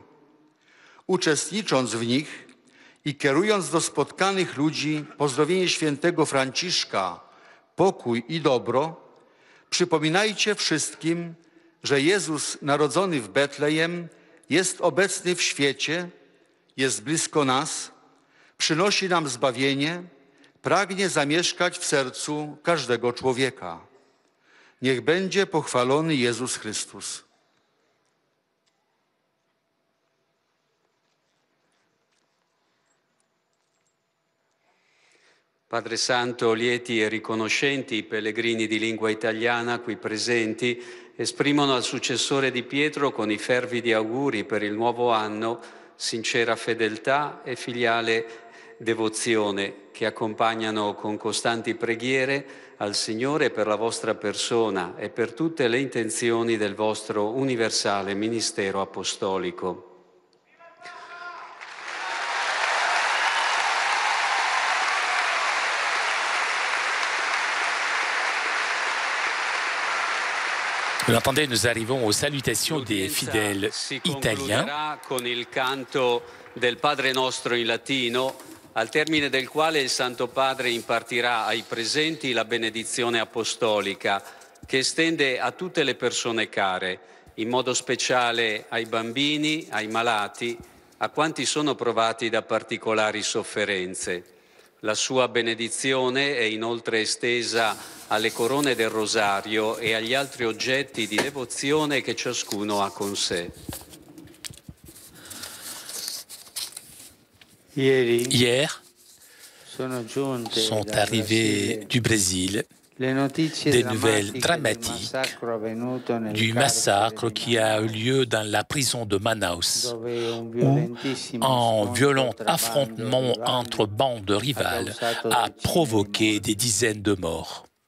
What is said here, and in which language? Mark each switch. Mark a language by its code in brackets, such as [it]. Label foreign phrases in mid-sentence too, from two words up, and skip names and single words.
[pl] Uczestnicząc w nich i kierując do spotkanych ludzi pozdrowienie świętego Franciszka, pokój i dobro, przypominajcie wszystkim, że Jezus narodzony w Betlejem jest obecny w świecie, jest blisko nas, przynosi nam zbawienie, pragnie zamieszkać w sercu każdego człowieka. Niech będzie pochwalony Jezus Chrystus. [it] Padre Santo, lieti e riconoscenti i pellegrini di lingua italiana qui presenti esprimono al successore di Pietro con i fervidi auguri per il nuovo anno sincera fedeltà e filiale devozione che accompagnano con costanti preghiere al Signore per la vostra persona e per tutte le intenzioni del vostro universale ministero apostolico. [fr] Vous l'entendez, nous arrivons aux salutations des fidèles italiens. [it] Con il canto del Padre Nostro in latino, al termine del quale il Santo Padre impartirà ai presenti la benedizione apostolica che estende a tutte le persone care, in modo speciale ai bambini, ai malati, a quanti sono provati da particolari sofferenze. La sua benedizione è inoltre estesa alle corone del rosario e agli altri oggetti di devozione che ciascuno ha con sé. [fr] Hier sont arrivées du Brésil des nouvelles dramatiques du massacre qui a eu lieu dans la prison de Manaus, où un violent affrontement entre bandes rivales a provoqué des dizaines de morts.